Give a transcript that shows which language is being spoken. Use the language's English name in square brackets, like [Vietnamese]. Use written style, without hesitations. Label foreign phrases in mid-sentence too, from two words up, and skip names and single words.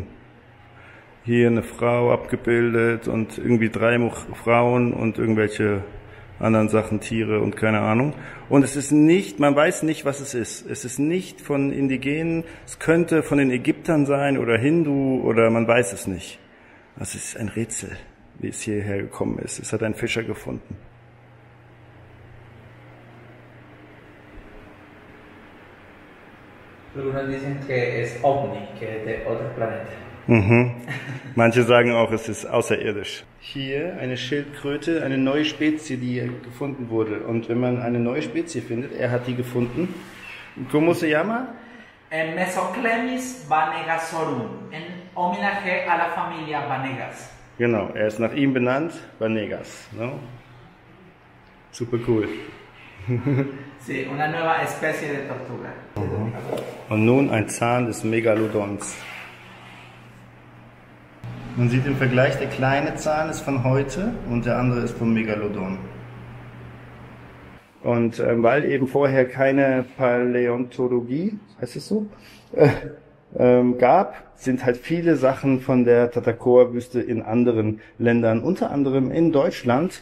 [German] Hier eine Frau abgebildet und irgendwie 3 Frauen und irgendwelche anderen Sachen, Tiere und keine Ahnung. Und es ist nicht, man weiß nicht, was es ist. Es ist nicht von Indigenen, es könnte von den Ägyptern sein oder Hindu oder man weiß es nicht. Das ist ein Rätsel, wie es hierher gekommen ist. Es hat ein Fischer gefunden. [Spanish] Algunos dicen que es ovni, que es de otro planeta. Mhm. [German] Manche sagen auch, es ist außerirdisch. Hier eine Schildkröte, eine neue Spezie, die gefunden wurde. Und wenn man eine neue Spezie findet, er hat die gefunden. [Spanish] ¿Cómo se llama? Mesoclemis vanegasorum, en homenaje a la familia Vanegas. [German] Genau, er ist nach ihm benannt, Vanegas. [Spanish] No? Super cool. Sí, una nueva especie de tortuga. [German] Und nun ein Zahn des Megalodons. Man sieht im Vergleich, der kleine Zahn ist von heute und der andere ist vom Megalodon. Und weil eben vorher keine Paläontologie, heißt es so, gab, sind halt viele Sachen von der Tatacoa-Wüste in anderen Ländern, unter anderem in Deutschland.